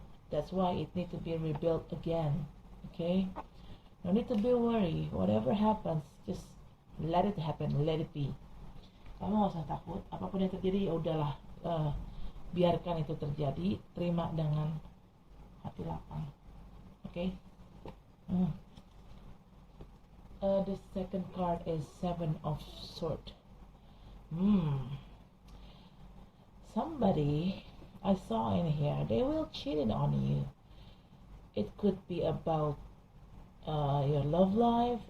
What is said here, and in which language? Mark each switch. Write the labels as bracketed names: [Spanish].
[English] That's why it need to be rebuilt again. Okay, no need to be worried. Whatever happens, just let it happen, let it be. [Indonesian] Kamu gak usah takut, apapun yang terjadi ya udahlah, biarkan itu terjadi, terima dengan hati lapang. [English] Okay. The second card is Seven of Swords. Somebody I saw in here, they will cheat on you. It could be about your love life.